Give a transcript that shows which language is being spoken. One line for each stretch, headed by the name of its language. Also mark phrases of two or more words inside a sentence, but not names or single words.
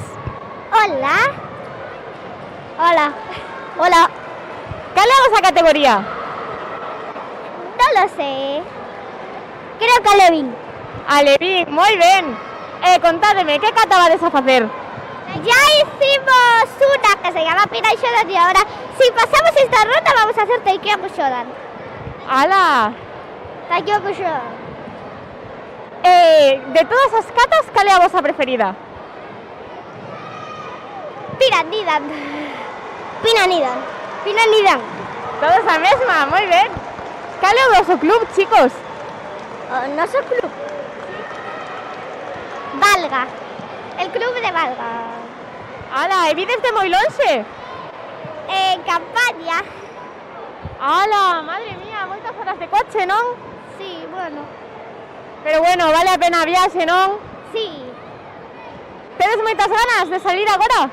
Spanish: Hola. Hola. Hola.
Galician: Cal é a vosa categoría?
Spanish: No lo sé. Creo que Levin.
Galician: Alevín, moi ben. Contádeme, que cata vades a facer?
Spanish: Ya hicimos una que se llama Pinan Shodan y ahora, si pasamos esta ronda, vamos a hacer Taikyoku Shodan.
Galician: Ala. Taikyoku Shodan. De todas as catas, cal é a vosa preferida? Pinan Nidan. Pinan Nidan. Pinan Nidan. Todos a mesma, moi ben. Cal é o voso club, chicos?
Spanish: No soy club. Valga. El club de Valga.
Galician: Ala, e vides de moi lonxe?
Spanish: En campaña.
Galician: Ala,
Spanish: madre mía,
Galician: moitas horas de coche, non?
Spanish: Sí, bueno.
Galician: Pero bueno, vale a pena a viaxe, non?
Spanish: Sí.
Galician: Tedes moitas ganas de salir agora?